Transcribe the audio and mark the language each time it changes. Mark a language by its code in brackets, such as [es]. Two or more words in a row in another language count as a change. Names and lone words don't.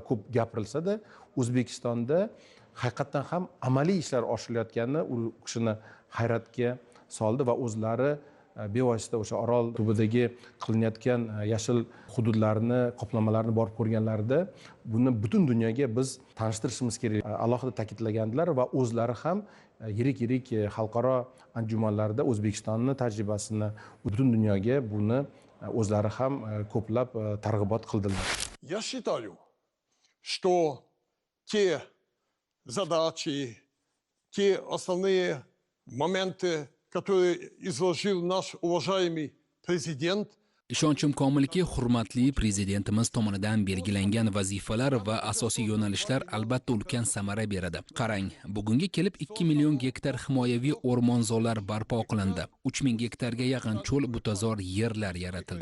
[uz] ko'p gapirilsa-da, O'zbekistonda haqiqatan ham amaliy ishlar oshirilayotgani u kishini hayratga soldi va o'zlari bevosita o'sha Orol tubidagi qilinayotgan yashil hududlarni, qoplamalarni borib ko'rganlarida buni butun dunyoga biz tanishtirishimiz kerak alohida ta'kidlagandilar va o'zlari ham yirik xalqaro anjumanlarda O'zbekistonning tajribasini butun dunyoga buni o'zlari ham ko'plab targ'ibot qildilar. [ru] Я считаю, что те задачи, те основные моменты, которые изложил наш уважаемый президент, [uz] Ishonchim komilki, hurmatli prezidentimiz tomonidan belgilangan vazifalar va asosiy yo'nalishlar albatta ulkan samara beradi. Qarang, bugunga kelib 2 million gektar himoyaviy o'rmonzorlar barpo qilindi. 3000 gektarga yaqin cho'l butazor yerlar yaratildi.